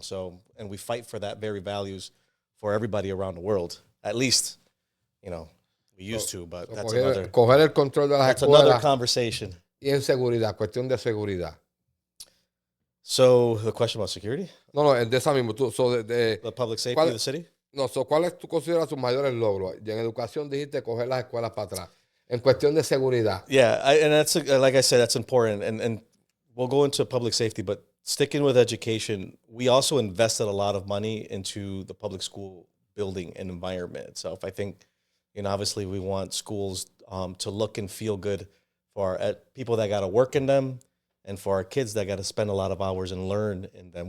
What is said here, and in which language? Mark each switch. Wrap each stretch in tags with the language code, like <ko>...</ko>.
<en>So, and we fight for that very values for everybody around the world. At least, you know, we used to, but that's</en> <es>coger el control de las escuelas.</es> <en>Another conversation.</en> <es>Y en seguridad, cuestión de seguridad.</es> <en>So the question about security?</en> <es>No, de esa misma.</es> <en>The public safety of the city?</en> <es>No, ¿cuáles tú consideras tus mayores logros? Y en educación dijiste coger las escuelas para atrás. En cuestión de seguridad.</es> <en>Yeah, and that's like I said, that's important, and we'll go into public safety, but sticking with education, we also invested a lot of money into the public school building and environment itself. I think, obviously we want schools to look and feel good for our people that got to work in them, and for our kids that got to spend a lot of hours and learn in them.</en>